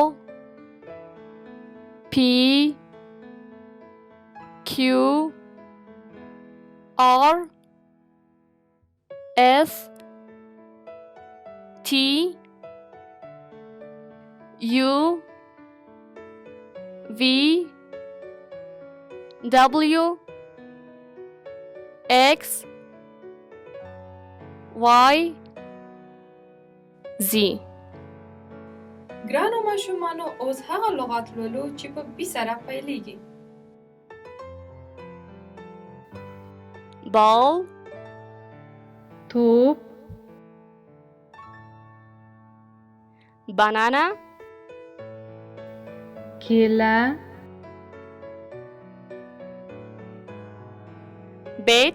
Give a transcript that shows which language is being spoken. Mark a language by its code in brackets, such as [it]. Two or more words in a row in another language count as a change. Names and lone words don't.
[en] P Q R S T U V W X Y Z. [ps] ګرانو ماشومانو اوس هغه لغات لولو چې په بي سره پیلیږي. [en] Ball [ps] توپ [en] Banana [ps] کیله [en] Bed